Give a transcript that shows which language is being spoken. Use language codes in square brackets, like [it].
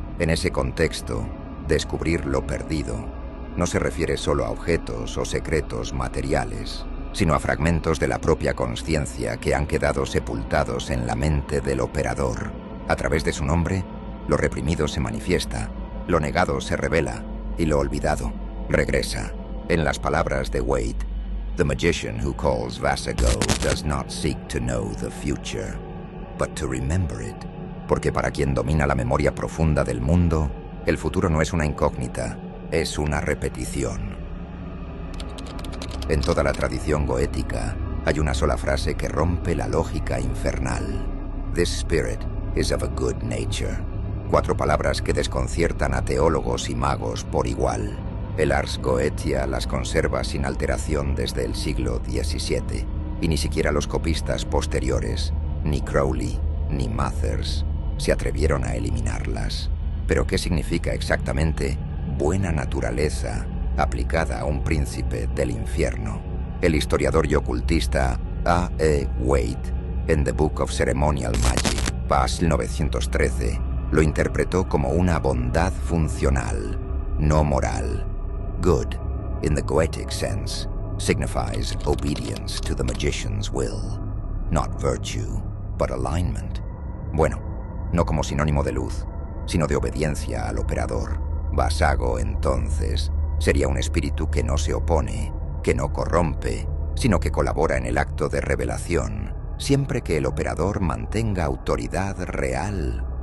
[es] En ese contexto, descubrir lo perdido no se refiere solo a objetos o secretos materiales, sino a fragmentos de la propia consciencia que han quedado sepultados en la mente del operador. A través de su nombre, lo reprimido se manifiesta, lo negado se revela y lo olvidado regresa. En las palabras de Waite, [en] "The magician who calls Vasago does not seek to know the future, but to remember it." [es] Porque para quien domina la memoria profunda del mundo, el futuro no es una incógnita, es una repetición. En toda la tradición goética, Hay una sola frase que rompe la lógica infernal. [en] This spirit is of a good nature. [es] 4 palabras que desconciertan a teólogos y magos por igual. El Ars Goetia las conserva sin alteración desde el siglo XVII, y ni siquiera los copistas posteriores, ni Crowley, ni Mathers, se atrevieron a eliminarlas. Pero ¿qué significa exactamente buena naturaleza aplicada a un príncipe del infierno? El historiador y ocultista A. E. Waite, en The Book of Ceremonial Magic, Pas 913, lo interpretó como una bondad funcional, no moral. [en] Good, in the Goetic sense, signifies obedience to the magician's will, not virtue, but alignment. [es] Bueno, no como sinónimo de luz, sino de obediencia al operador. Vasago, entonces, sería un espíritu que no se opone, que no corrompe, sino que colabora en el acto de revelación, siempre que el operador mantenga autoridad real.